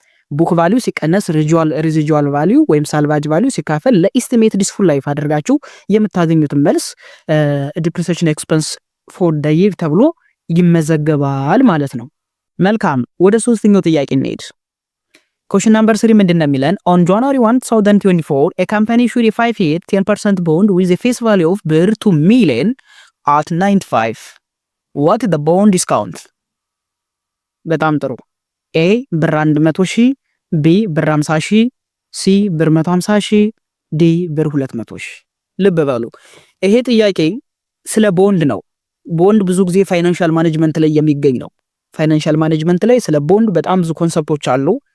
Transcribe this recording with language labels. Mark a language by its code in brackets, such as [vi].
[am] ቡክ ቫሊዩ ሲቀነስ ሬዚጁዋል ቫሊዩ ወይም ሳልቫጅ ቫሊዩ ሲካፈል ለኢስቲሜትድ ዩስፉል ላይፍ አድርጋችሁ የምታገኙትን መልስ [en] ዲፕሪሲዬሽን ኤክስፐንስ ፎር ዘ ይር [am] ተብሎ ይመዘገባል ማለት ነው። መልካም ወደ ሶስተኛው ጥያቄ እንሄድ። [en] Question number 3 [am] ምንድን ነው የሚለን? [en] On January 1, 2024, a company issued a 5-year 10% bond with a face value of ብር 2 million at 95. What is the bond discount? [am] በጣም ጥሩ። A ብር 100,000፣ B ብር 50,000፣ C ብር 150,000፣ D ብር 200,000። ልብ በሉ ይሄ ጥያቄ ስለ ቦንድ ነው። ቦንድ ብዙ ጊዜ ፋይናንሻል ማኔጅመንት ላይ የሚገኝ ነው። ፋይናንሻል ማኔጅመንት ላይ ስለ ቦንድ በጣም ብዙ ኮንሰፕቶች አሉ።